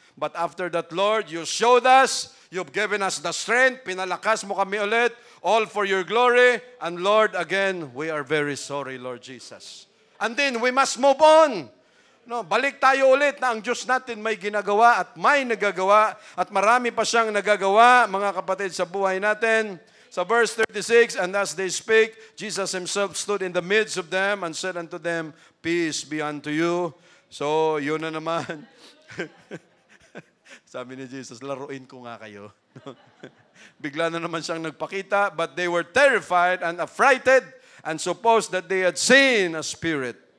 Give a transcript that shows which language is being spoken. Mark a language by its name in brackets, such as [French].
[English] But after that, Lord, you showed us, you've given us the strength, [Filipino] pinalakas mo kami ulit, [English] all for your glory. And Lord, again, we are very sorry, Lord Jesus. And then, we must move on. [Filipino] No, balik tayo ulit na ang Diyos natin may ginagawa at may nagagawa at marami pa siyang nagagawa, mga kapatid, sa buhay natin. [English] Sa verse 36, and as they spake, Jesus himself stood in the midst of them and said unto them, peace be unto you. [Filipino] So, yun na naman. Sabi ni Jesus, laruin ko nga kayo. Bigla na naman siyang nagpakita, [English] but they were terrified and affrighted and supposed that they had seen a spirit.